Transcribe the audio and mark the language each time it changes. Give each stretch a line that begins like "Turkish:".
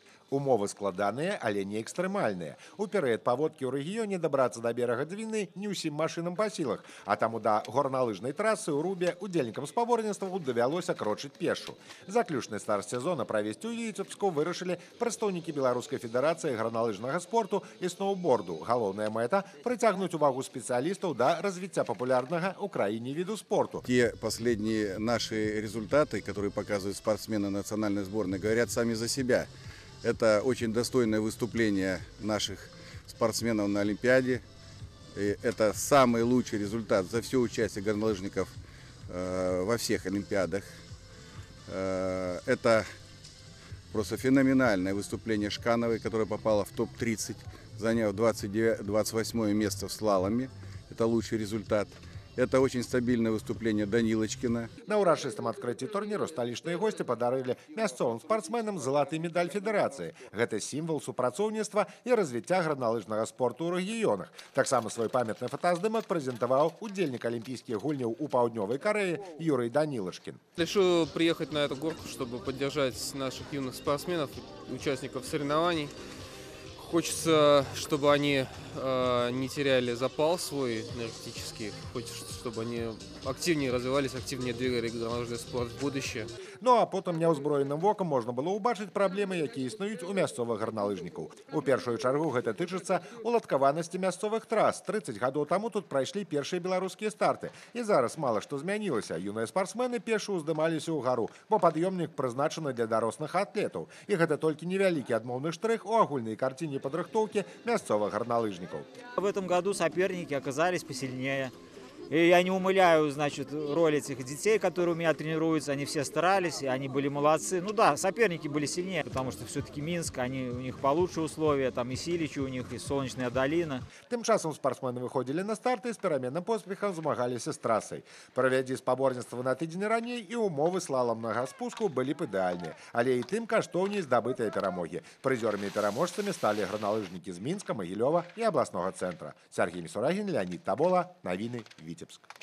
Belarusian: Умовы складаныя, але не экстрэмальныя. У перыяд паводкі ў рэгіёне дабрацца да берага Двіны не ўсім машынам па сілах, а таму да горналыжнай трасы ў Рубе удзельнікам спаборніцтваў давялося крочыць пешшу. Заключны старт сезона правесці ў Віцебску вырашылі прадстаўнікі Беларускай федэрацыі гарналыжнага спорту і сноўборду. Галоўная мэта – прыцягнуць увагу спецыялістаў да развіцця папулярнага ў краіне віду спорту.
Russian: Те последние наши результаты, которые показывают спортсмены национальной сборной, говорят сами за себя. Это очень достойное выступление наших спортсменов на Олимпиаде. И это самый лучший результат за все участие горнолыжников во всех Олимпиадах. Это просто феноменальное выступление Шкановой, которая попала в топ-30, заняв 28 место в слаломе. Это лучший результат. Это очень стабильное выступление Данилочкина.
Belarusian: На урачыстым адкрыцці турніру сталічныя госці падарылі мясцовым спартсменам залаты медаль федэрацыі. Гэта сімвал супрацоўніцтва і развіцця гарналыжнага спорту ў рэгіёнах. Таксама свой памятны фотаздымак прэзентаваў удзельнік алімпійскіх гульняў у Паўднёвай Карэі Юрий Данилочкин.
Russian: Решил приехать на эту горку, чтобы поддержать наших юных спортсменов, участников соревнований. Хочется, чтобы они не теряли запал свой энергетический. Хочется, чтобы они активнее развивались, активнее двигали горнолыжный спорт в будущее.
Belarusian: Ну а потым няўзброеным вокам можна было ўбачыць праблемы, якія існуюць у мясцовых гарналыжнікаў. У першую чаргу гэта тычыцца уладкаванасці мясцовых трас. 30 гадоў таму тут прайшлі першыя беларускія старты. І зараз мала што змянілася. Юныя спартсмены пеша ўздымаліся ўгару, бо пад'ёмнік прызначаны для дарослых атлетаў. І гэта толькі невялікі адмоўны штрых у агульнай карціне падрыхтоўкі мясцовых гарналыжнікаў.
Russian: В этом году соперники оказались посильнее. И я не умыляю, значит, роль этих детей, которые у меня тренируются. Они все старались, и они были молодцы. Ну да, соперники были сильнее, потому что все-таки Минск, у них получше условия, там и Силич у них, и Солнечная долина. Тем часом спортсмены выходили на старт и с переменным
Belarusian: поспехом змагались
Russian: с трассой.
Belarusian: Проведя спаборніцтва на тыдзень раней, и умовы слаломнага спуску были б ідэальныя. Але і тым каштоўней здабытыя перамогі. Прызёрамі і пераможцамі сталі граналыжнікі з Мінска, Магілёва і абласнога цэнтра.
Russian: Сергей Мисурагин, Леонид Табола, Навіны, Витебск.